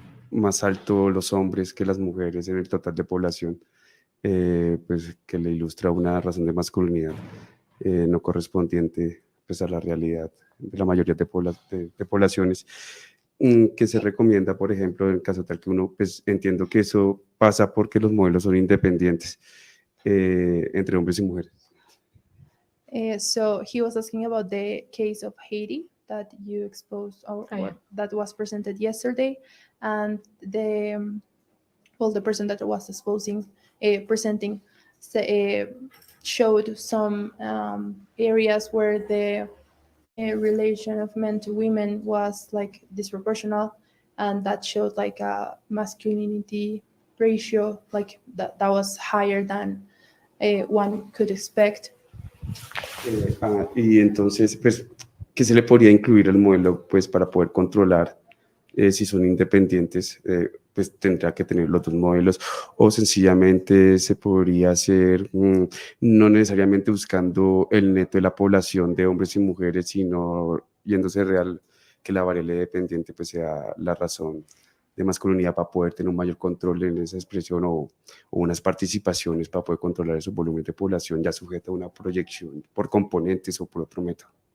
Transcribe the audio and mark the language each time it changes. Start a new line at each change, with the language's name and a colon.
Spanish: más alto los hombres que las mujeres en el total de población, pues que le ilustra una razón de masculinidad no correspondiente pues, a la realidad de la mayoría de poblaciones, que se recomienda, por ejemplo, en el caso tal que uno, pues entiendo que eso pasa porque los modelos son independientes entre hombres y mujeres.
English: So he was asking about the case of Haiti that you exposed, or that was presented yesterday, and the person that was presenting showed some areas where the relation of men to women was like disproportional, and that showed like a masculinity ratio like that was higher than one could expect.
Spanish: Y entonces, pues, ¿qué se le podría incluir al modelo pues, para poder controlar si son independientes? Pues tendrá que tener los dos modelos, o sencillamente se podría hacer no necesariamente buscando el neto de la población de hombres y mujeres, sino yéndose real que la variable dependiente pues sea la razón de masculinidad para poder tener un mayor control en esa expresión, o unas participaciones para poder controlar esos volúmenes de población ya sujeta a una proyección por componentes o por otro método.